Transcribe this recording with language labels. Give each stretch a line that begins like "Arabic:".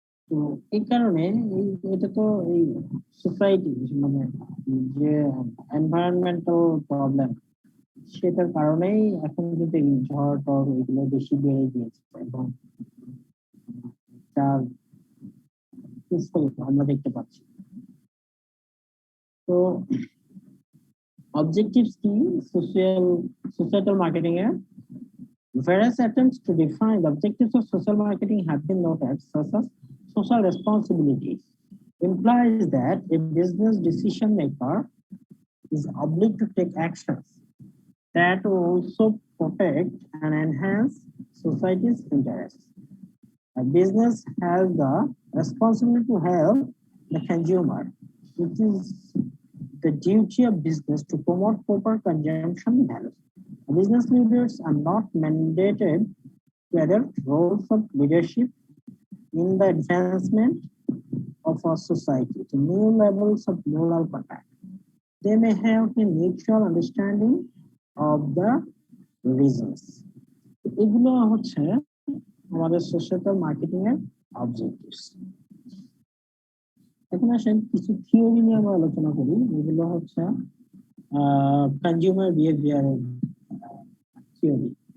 Bangla: তো এই কারণে এটা তো এই সোসাইটি, মানে যে এনভায়রনমেন্টাল প্রবলেম, সেটার কারণেই এখন কিন্তু এই ঝড় টড় এগুলো বেশি বেড়ে গিয়েছে এবং যার কুফল আমরা দেখতে পাচ্ছি। তো objectives কি societal marketing এর?
English: Various attempts to define the objectives of social marketing have been noted, such as social responsibilities implies that a business decision maker is obliged to take actions that also protect and enhance society's interests. A business has the responsibility to help the consumer, which is the duty of business to promote proper consumption values. Business leaders are not mandated to adopt roles of leadership in the advancement of our society to new levels of moral conduct. They may have a mutual understanding of the reasons.
Bangla: এগুলো হচ্ছে আমাদের social marketing এর objectives. এখন আসেন কিছু theory নিয়ে আমরা আলোচনা করি, এগুলো হচ্ছে কনজিউমার বিহেভিয়ার থিওরি।